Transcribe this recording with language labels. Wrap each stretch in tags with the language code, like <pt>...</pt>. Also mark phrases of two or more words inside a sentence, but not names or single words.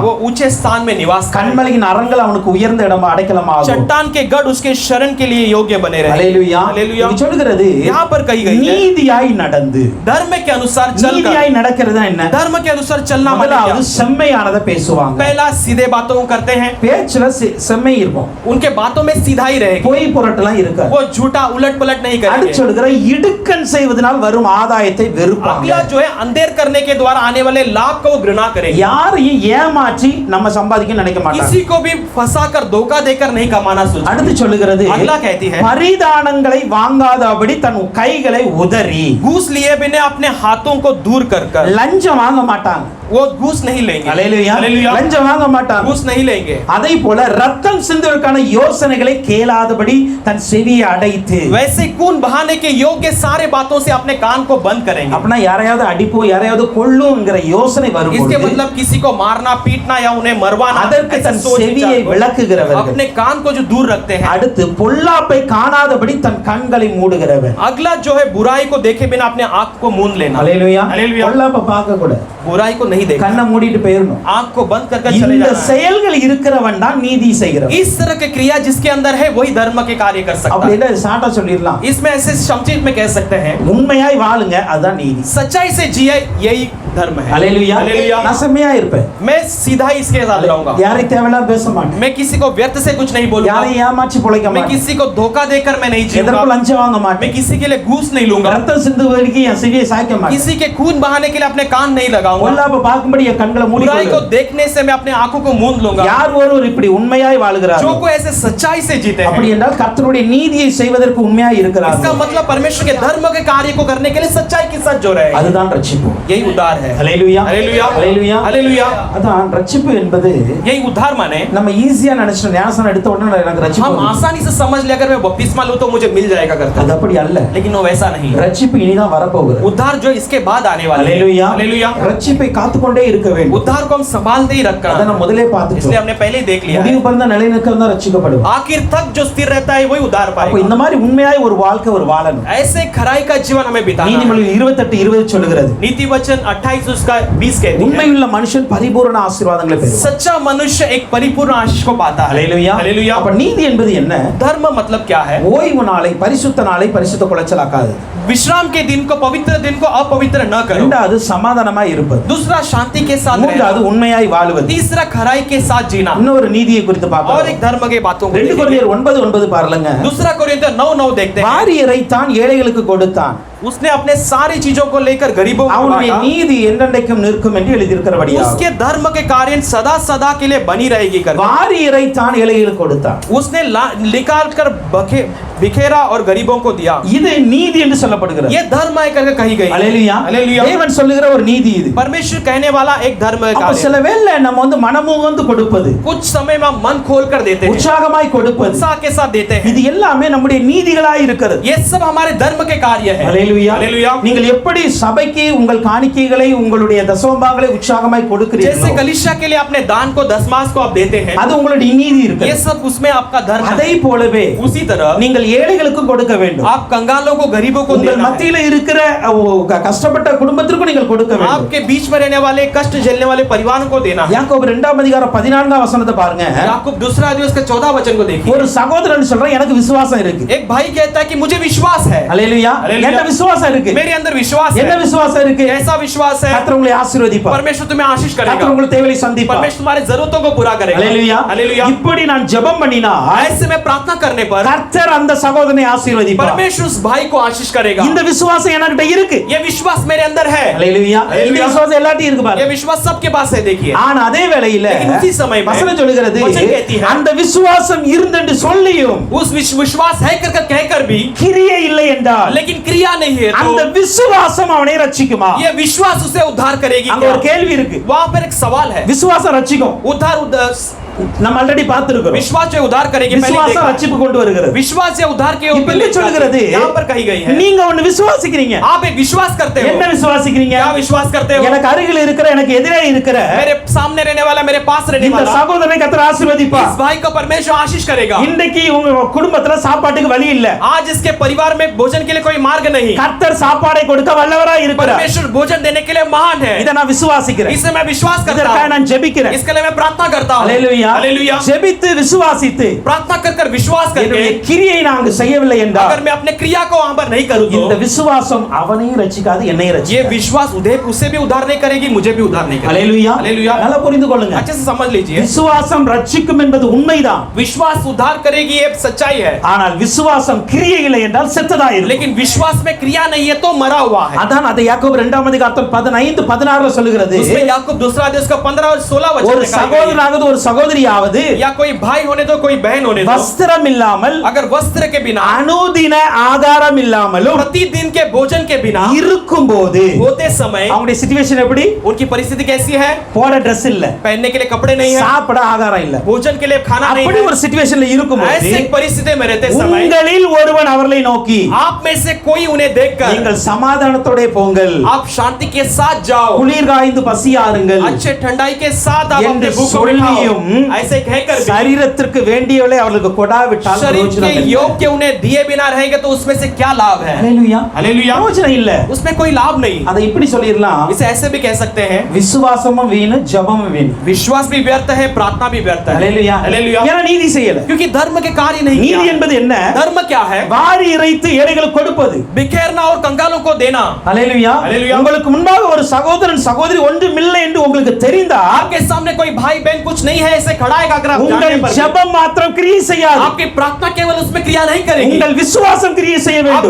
<hi>वो ऊंचे स्थान में निवास करेगा।</hi> <ta>கண்மலையின் அரண்கள் அவனுக்கு உயர்ந்த இடமா அடைக்கலமாகும்.</ta> <hi>चट्टान के गढ़ उसके शरण के लिए योग्य बने रहे।</hi> <ta>ஹalleluya.</ta> <hi>हालेलुया।</hi> <ta>இது சொல்கிறது</ta> <hi>यहाँ पर कही गई है</hi> <ta>நீதியாய் நடந்து.</ta> <hi>धर्म के अनुसार चलकर।</hi> <ta>நீதியாய் நடக்கிறது என்ன?</ta> <hi>धर्म के अनुसार चलना मतलब</hi> <ta>முதலாவது செம்மையானதை பேசுவாங்க.</ta> <hi>पहला सीधे बातों को करते हैं,</hi> <ta>பேச்சுல செம்மை இருக்கும்,</ta> <hi>उनके बातों में सीधाई रहेगी,</hi> <ta>பொய் புரட்டலாம் இருக்காது.</ta> <hi>वो झूठा उलट पलट नहीं</hi> <ta>அடுத்து</ta> <hi>करेंगे।</hi> <ta>சொல்கிற இடுக்கண் செய்வதனால் வரும் ஆதாயத்தை வெறுப்பாங்க.</ta> <hi>अगला जो है अंधेर करने के द्वारा आने वाले लाभ को वो घृणा करेंगे।</hi> <ta>யாரையும் ஏமாற்றி நம்ம சம்பாதிக்க நினைக்க மாட்டாங்க.</ta> <hi>किसी को भी फंसाकर धोखा देकर नहीं कमाना सोचते।</hi> <ta>அடுத்து சொல்லுகிறது</ta> <hi>अगला कहती है</hi> <ta>பரிதானங்களை வாங்காதபடி தன் கைகளை உதறி.</ta> <hi>घूस लिए बिना अपने हाथों को दूर कर</hi> <ta>லஞ்சம் வாங்க மாட்டாங்க.</ta> <hi>वो घूस नहीं लेंगे।</hi> <ta>ஹalleluya.</ta> <hi>हालेलुया।</hi> <ta>லஞ்சம் வாங்க மாட்டாங்க.</ta> <hi>घूस नहीं लेंगे।</hi> <ta>அதை போல ரத்தம் சிந்துவதற்கான யோசனைகளை கேளாதபடி தன் செவியை அடைத்து.</ta> <hi>वैसे खून बहाने के योग्य सारे बातों से अपने कान को बंद करेंगे।</hi> <ta>अपना யாரையாவது அடிப்போ யாரையாவது கொல்லும்ங்கற யோசனை வரும்போது</ta> <hi>इसके मतलब किसी को मारना पीटना या उन्हें मरवाना,</hi> <ta>அதற்கு தன் செவியை விலக்குகிறவர்கள்,</ta> <hi>अपने कान को जो दूर रखते हैं।</hi> <ta>அடுத்து பொல்லாப்பை காணாதபடி தன் கண்களை மூடுகிறவன்.</ta> <hi>अगला जो है बुराई को देखे बिना अपने आंख को मूंद लेना।</hi> <ta>ஹalleluya.</ta> <hi>हालेलुया।</hi> <ta>பொல்லாப்பை பார்க்க கூட</ta> <hi>बुराई को नहीं देखना,</hi> <ta>கண்ணை மூடிட்டு போயிரணும்.</ta> <hi>आंख को बंद करके चले</hi> <ta>இந்த</ta> <hi>जाना।</hi> <ta>செயல்கள் இருக்கிறவன் தான் நீதி செய்கிறவன்.</ta> <hi>इस तरह के क्रिया जिसके अंदर है वही धर्म के कार्य कर सकता</hi> <ta>அப்படி</ta> <hi>है।</hi> <ta>இல்ல சாட்டா சொல்லிரலாம்,</ta> <hi>इसमें ऐसे संक्षिप्त में कह सकते हैं</hi> <ta>உண்மையாய் வாழுங்க அதுதான் நீதி.</ta> <hi>सच्चाई से जिए यही धर्म है।</hi> <ta>ஹalleluya.</ta> <hi>हालेलुया।</hi> <ta>நான் செம்மையா இருப்பேன்,</ta> <hi>मैं सीधा इसके साथ रहूंगा,</hi> <ta>யாரையும் தேவையில்லாம பேச மாட்டேன்,</ta> <hi>मैं किसी को व्यर्थ से कुछ नहीं बोलूंगा,</hi> <ta>யாரையும் ஏமாற்றி பொழைக்க</ta> <hi>मैं</hi> <ta>மாட்டேன்,</ta> <hi>किसी को धोखा देकर मैं नहीं</hi> <ta>எதற்கும்</ta> <hi>जीऊंगा,</hi> <ta>லஞ்சம் வாங்க</ta> <hi>मैं</hi> <ta>மாட்டேன்,</ta> <hi>किसी के लिए घूस नहीं लूंगा,</hi> <ta>ரத்தம் சிந்துவதற்கு என் செவியை சாய்க்க மாட்டேன்,</ta> <hi>किसी के खून बहाने के लिए अपने कान नहीं लगाऊंगा,</hi> <ta>பொல்லாப்பை பார்க்கும்படி என் கண்களை</ta> <hi>बुराई को</hi> <ta>மூடிக்கொள்வேன்.</ta> <hi>देखने से मैं अपने आंखों को मूंद लूंगा।</hi> <ta>யார் ஒருவர் இப்படி உண்மையாய் வாழ்கிறார்,</ta> <hi>जो कोई ऐसे सच्चाई से जीते</hi> <ta>அப்படி</ta> <hi>हैं,</hi> <ta>என்றால் கர்த்தருடைய நீதியை செய்வதற்கு உண்மையாய்</ta> <hi>इसका</hi> <ta>இருக்கிறார்கள்.</ta> <hi>मतलब परमेश्वर के धर्म के कार्य को करने के लिए सच्चाई के साथ जो रहे,</hi> <ta>அதுதான் ரட்சிப்பு.</ta> <hi>यही उद्धार है।</hi> <ta>ஹalleluya.</ta> <hi>हालेलुया।</hi> <ta>ஹalleluya.</ta> <hi>हालेलुया।</hi> <ta>அதான் ரட்சிப்பு என்பது</ta> <hi>यही उद्धार माने</hi> <ta>நம்ம ஈஸியா நினைச்சோம், ஞானஸ்நானம் எடுத்த உடனே எனக்கு ரட்சிப்பு</ta> <hi>हम</hi> <ta>வந்துருச்சு.</ta> <hi>आसानी से समझ ले, अगर मैं बपतिस्मा लूं तो मुझे मिल जाएगा करते,</hi> <ta>அது அப்படி அல்ல.</ta> <hi>लेकिन वो वैसा नहीं है।</hi> <ta>ரட்சிப்பு இனிதான் வரப்போகுது.</ta> <hi>उद्धार जो इसके बाद आने वाला है।</hi> <ta>ஹalleluya.</ta> <hi>हालेलुया।</hi> <ta>ரட்சிப்பை காத்துக்கொண்டே இருக்க வேண்டும்.</ta> <hi>उद्धार को हम संभालते ही</hi> <ta>அதை</ta> <hi>रखना,</hi> <ta>நம்ம முதலே</ta> <hi>इसलिए</hi> <ta>பார்த்துட்டோம்.</ta> <hi>हमने पहले ही देख लिया</hi> <ta>முடிவு</ta> <hi>है।</hi> <ta>பண்ண நிலைநிற்கிறவன் தான் ரட்சிக்கப்படுவான்.</ta> <hi>आखिर तक जो स्थिर रहता है वही उद्धार</hi> <ta>அப்ப</ta> <hi>पाएगा।</hi> <ta>இந்த மாதிரி உண்மையாய் ஒரு வாழ்க்கை ஒரு வாழணும்.</ta> <hi>ऐसे खराई का जीवन हमें बिताना है।</hi> <ta>நீதிமொழிகள் 28:20 சொல்லுகிறது,</ta> <hi>नीति वचन 28 उसका 20 कहती है,</hi> <ta>உண்மையுள்ள மனுஷன் பரிபூரண ஆசீர்வாதங்களை பெறுவான்.</ta> <hi>सच्चा मनुष्य एक परिपूर्ण आशीष को पाता है।</hi> <ta>ஹalleluya.</ta> <hi>हालेलुया।</hi> <ta>அப்ப நீதி என்பது என்ன?</ta> <hi>धर्म मतलब क्या है?</hi> <ta>ஓய்வு நாளை பரிசுத்த நாளை பரிசுத்த குலைச்சலாக்காது.</ta> <hi>विश्राम के दिन को पवित्र दिन को अपवित्र न करो।</hi> <ta>இரண்டாவது சமாதானமாய் இருப்பது.</ta> <hi>दूसरा शांति के साथ</hi> <ta>மூன்றாவது</ta> <hi>रहना।</hi> <ta>உண்மையாய் வாழ்வது.</ta> <hi>तीसरा खराई के साथ जीना।</hi> <ta>இன்னொரு நீதியை குறித்து</ta> <hi>और</hi> <ta>பார்க்கலாம்.</ta> <hi>एक धर्म के बातों को 2 देखेंगे।</hi> <ta>கொரிந்தியர் 9:9 பாருங்க.</ta> <hi>दूसरा कोरिन्थियर 9:9 देखते हैं,</hi> <ta>வாரியரை தான் ஏழைகளுக்கு கொடுத்தான்,</ta> <hi>उसने अपने सारी चीजों को लेकर गरीबों को</hi> <ta>அவனுடைய</ta> <hi>बांटा,</hi> <ta>நீதி என்றென்றைக்கும் நிற்கும் என்று எழுதியிருக்கிறபடியா.</ta> <hi>उसके धर्म के कार्य सदा सदा के लिए बनी रहेगी करके</hi> <ta>வாரியரை தான் ஏழைகளுக்கு கொடுத்தான்.</ta> <hi>उसने निकाल कर बिखेरा और गरीबों को दिया।</hi> <ta>இது நீதி என்று சொல்லப்படுகிறது.</ta> <hi>ये धर्म है करके कही गई।</hi> <ta>ஹalleluya.</ta> <hi>हालेलुया।</hi> <ta>தேவன் சொல்லுகிற ஒரு நீதி இது.</ta> <hi>परमेश्वर कहने वाला एक धर्म है</hi> <ta>அப்ப</ta> <hi>कार्य।</hi> <ta>சில வேளை நம்ம மனமுகந்து கொடுப்பது,</ta> <hi>कुछ समय में हम मन खोल कर देते हैं,</hi> <ta>உற்சாகமாய் கொடுப்பது,</ta> <hi>उत्साह के साथ देते हैं,</hi> <ta>இது எல்லாமே நம்முடைய நீதிகளாய் இருக்கிறது.</ta> <hi>ये सब हमारे धर्म के कार्य है। हालेलुया। அல்லேலூயா.</hi> <ta>அல்லேலூயா. நீங்கள் எப்படி சபைக்கு உங்கள் காணிக்கைகளை உங்களுடைய தசமபாகங்களை உற்சாகமாய்</ta> <hi>जैसे</hi> <ta>கொடுக்கிறீர்களோ</ta> <hi>कलीसिया के लिए अपने दान को दशमास को आप देते हैं,</hi> <ta>அது உங்களுடைய நீதி இருக்கு.</ta> <hi>ये सब उसमें आपका धर्म है।</hi> <ta>அதை போலவே</ta> <hi>उसी तरह</hi> <ta>நீங்கள் ஏழைகளுக்கும் கொடுக்க வேண்டும்.</ta> <hi>आप कंगालों को, गरीबों को</hi> <ta>உங்கள்</ta> <hi>देना है।</hi> <ta>மத்தியில இருக்கிற கஷ்டப்பட்ட குடும்பத்திற்கும் நீங்கள் கொடுக்க வேண்டும்.</ta> <hi>आपके बीच में रहने वाले, कष्ट झेलने वाले परिवारों को देना है।</hi> <ta>யாக்கோபு 2ஆம் அதிகாரம் 14ஆம் வசனத்தை பாருங்க.</ta> <hi>याकूब दूसरा अध्याय उसके 14 वचन को देखिए।</hi> <ta>ஒரு சகோதரன் சொல்றான் எனக்கு விசுவாசம் இருக்கு.</ta> <hi>एक भाई कहता है कि मुझे विश्वास है।</hi> <ta>அல்லேலூயா. அல்லேலூயா. எனக்கு விசுவாசம் இருக்கு.</ta> <hi>मेरे अंदर विश्वास</hi> <ta>என்ன</ta> <hi>है।</hi> <ta>விசுவாசம் இருக்கு?</ta> <hi>कैसा विश्वास है?</hi> <ta>கர்த்தர் உங்களை ஆசீர்வதிப்பார்.</ta> <hi>परमेश्वर तुम्हें आशीष</hi> <ta>கர்த்தர்</ta> <hi>करेगा।</hi> <ta>உங்களுக்கு தேவைகளை சந்திப்பார்.</ta> <hi>परमेश्वर तुम्हारी जरूरतों को पूरा करेगा।</hi> <ta>அல்லேலூயா.</ta> <hi>हालेलुया।</hi> <ta>இப்படி நான் ஜெபம் பண்ணினா</ta> <hi>ऐसे में प्रार्थना करने पर</hi> <ta>கர்த்தர் அந்த சகோதரனை ஆசீர்வதிப்பார்.</ta> <hi>परमेश्वर उस भाई को आशीष करेगा।</hi> <ta>இந்த விசுவாசம் எனக்கிட்ட இருக்கு.</ta> <hi>ये विश्वास मेरे अंदर है।</hi> <ta>அல்லேலூயா. இந்த அல்லேலூயா। விசுவாசம் எல்லாத்தையும் இருக்கு</ta> <hi>ये</hi> <ta>பாருங்க.</ta> <hi>विश्वास सबके पास है। देखिए,</hi> <ta>ஆனா அதே வேளையில</ta> <hi>लेकिन उसी समय में</hi> <ta>வசனம் சொல்கிறது</ta> <hi>वचन कहती है,</hi> <ta>அந்த விசுவாசம் இருந்தென்று சொல்லியும்</ta> <hi>उस विश्वास है कर कहकर भी</hi> <ta>கிரியை இல்லை என்றால்</ta> <hi>लेकिन क्रिया नहीं है,</hi> <ta>அந்த</ta> <hi>तो</hi> <ta>விசுவாசம் அவனை ரட்சிக்குமா?</ta> <hi>ये विश्वास उसे उद्धार करेगी</hi> <ta>அங்க</ta> <hi>क्या?</hi> <ta>ஒரு கேள்வி இருக்கு.</ta> <hi>वहां पर एक सवाल है।</hi> <ta>விசுவாசம் ரட்சிக்கும்.</ta> <hi>उद्धार</hi> <ta>நம்ம ஆல்ரெடி பார்த்திருக்கிறோம்.</ta> <hi>विश्वास जो उद्धार करेगी, पहले</hi> <ta>விசுவாசம்</ta> <hi>देखा।</hi> <ta>ரட்சிப்பு கொண்டு வருகிறது.</ta> <hi>विश्वास जो उद्धार के</hi> <ta>இப்ப என்ன சொல்கிறது?</ta> <hi>यहाँ पर कही गई है,</hi> <ta>நீங்க ஒன்னு விசுவாசிக்கிறீங்க.</ta> <hi>आप एक विश्वास करते हो।</hi> <ta>என்ன விசுவாசிக்கிறீங்க?</ta> <hi>क्या विश्वास करते हो?</hi> <ta>எனக்கு அருகில் இருக்கிற எனக்கு எதிரே இருக்கிற</ta> <hi>मेरे सामने रहने वाला, मेरे पास रहने</hi> <ta>இந்த</ta> <hi>वाला,</hi> <ta>சகோதரனை கர்த்தர் ஆசீர்வதிப்பார்.</ta> <hi>इस भाई को परमेश्वर आशीष करेगा।</hi> <ta>இன்னைக்கு உங்க குடும்பத்துல சாப்பாட்டுக்கு வழி இல்ல.</ta> <hi>आज इसके परिवार में भोजन के लिए कोई मार्ग नहीं,</hi> <ta>கர்த்தர் சாப்பாடை கொடுக்க வல்லவராய் இருக்கிறார்.</ta> <hi>परमेश्वर भोजन देने के लिए महान है।</hi> <ta>இத நான் விசுவாசிக்கிறேன்.</ta> <hi>इसे मैं विश्वास करता</hi> <ta>இதற்காக</ta> <hi>हूं,</hi> <ta>நான் ஜெபிக்கிறேன்.</ta> <hi>इसके लिए मैं प्रार्थना करता हूं।</hi> <ta>அல்லேலூயா.</ta> <hi>हालेलुया।</hi> <ta>ஜெபித்து விசுவாசித்து</ta> <hi>प्रार्थना कर विश्वास करके</hi> <ta>என்னுடைய கிரியை நான் அங்கு செய்யவில்லை என்றால்</ta> <hi>अगर मैं अपने क्रिया को वहां पर नहीं करूं</hi> <ta>இந்த</ta> <hi>तो</hi> <ta>விசுவாசம் அவனையும் ரட்சிக்காது என்னையும்</ta> <hi>ये</hi> <ta>ரட்சிக்காது.</ta> <hi>विश्वास उसे भी उद्धार नहीं करेगी, मुझे भी उद्धार नहीं करेगी।</hi> <ta>அல்லேலூயா.</ta> <hi>हालेलुया।</hi> <ta>நல்லா புரிந்து கொள்ளுங்க.</ta> <hi>अच्छे से समझ लीजिए,</hi> <ta>விசுவாசம் ரட்சிக்கும் என்பது உண்மைதான்.</ta> <hi>विश्वास उद्धार करेगी ये सच्चाई है,</hi> <ta>ஆனால் விசுவாசம் கிரியை இல்லை என்றால் செத்ததா இருக்கும்.</ta> <hi>लेकिन विश्वास में क्रिया नहीं है तो मरा हुआ है।</hi> <ta>அதான் அதை யாக்கோபு 2ஆம் அதிகாரம் 15 16 சொல்லுகிறது.</ta> <hi>उसमें याकूब दूसरा अध्याय उसका 15 और 16 वचन</hi> <ta>ஒரு</ta> <hi>में कहा गया है,</hi> <ta>சகோதரனாவது ஒரு சகோதரியாவது</ta> <hi>या कोई भाई होने दो, कोई बहन होने दो,</hi> <ta>வஸ்திரம் இல்லாமல்</ta> <hi>अगर वस्त्र के बिना,</hi> <ta>அனுதின ஆகாரம் இல்லாமலும்</ta> <hi>प्रतिदिन के भोजन के बिना</hi> <ta>இருக்கும்போது</ta> <hi>होते समय</hi> <ta>அவங்களுடைய சிச்சுவேஷன் எப்படி?</ta> <hi>उनकी परिस्थिति कैसी है?</hi> <ta>போட Dress இல்ல,</ta> <hi>पहनने के लिए कपड़े नहीं है,</hi> <ta>சாப்பிட ஆகாரம் இல்ல,</ta> <hi>भोजन के लिए खाना नहीं</hi> <ta>அப்படி</ta> <hi>है।</hi> <ta>ஒரு சிச்சுவேஷன்ல இருக்கும்போது</ta> <hi>ऐसे परिस्थिति में रहते समय</hi> <ta>உங்களில் ஒருவன் அவர்களை நோக்கி</ta> <hi>आप में से कोई उन्हें देखकर</hi> <ta>நீங்கள் சமாதானத்தோட போங்கள்,</ta> <hi>आप शांति के साथ जाओ,</hi> <ta>குளிர் காய்ந்து பசியாருங்கள்</ta> <hi>अच्छे ठंडाई के साथ आप</hi> <ta>என்று</ta> <hi>अपने भूख को</hi> <ta>சொல்லியும்</ta> <hi>मिटाओ। ऐसे कहकर भी</hi> <ta>சரீரத்திற்கு வேண்டியவளை அவர்களுக்கு கொடாவிட்டால்</ta> <hi>शरीर</hi> <ta>பிரயோஜனம்</ta> <hi>के</hi> <ta>இல்லை.</ta> <hi>योग्य उन्हें दिए बिना रहेंगे तो उसमें से क्या लाभ है?</hi> <ta>அல்லேலூயா.</ta> <hi>हालेलुया।</hi> <ta>பிரயோஜனம் இல்ல.</ta> <hi>उसमें कोई लाभ नहीं।</hi> <ta>அதை இப்படி சொல்லிரலாம்,</ta> <hi>इसे ऐसे भी कह सकते हैं,</hi> <ta>விசுவாசமும் வீணு ஜெபமும் வீணு.</ta> <hi>विश्वास भी व्यर्थ है, प्रार्थना भी व्यर्थ है।</hi> <ta>அல்லேலூயா.</ta> <hi>हालेलुया।</hi> <ta>ஏன்னா நீதி செய்யல.</ta> <hi>क्योंकि धर्म के कार्य नहीं</hi> <ta>நீதி</ta> <hi>किया।</hi> <ta>என்பது என்ன?</ta> <hi>धर्म क्या है?</hi> <ta>வாரி இறைத்து ஏழைகளுக்கு கொடுப்பது.</ta> <hi>बिखेरना और कंगालों को देना।</hi> <ta>அல்லேலூயா. அல்லேலூயா. உங்களுக்கு முன்பாக ஒரு சகோதரன் சகோதரி ஒன்றுமில்லை என்று உங்களுக்கு தெரிந்தா</ta> <hi>आपके सामने कोई भाई बहन कुछ नहीं है ऐसे खड़ा है, अगर आप</hi> <ta>உங்கள்</ta> <hi>जानने पर भी,</hi> <ta>ஜெபம் மாத்திரம் கிரியை செய்யாது.</ta> <hi>आपकी प्रार्थना केवल उसमें क्रिया नहीं करेगी,</hi> <ta>உங்கள் விசுவாசம் கிரியை செய்ய வேண்டும்.</ta>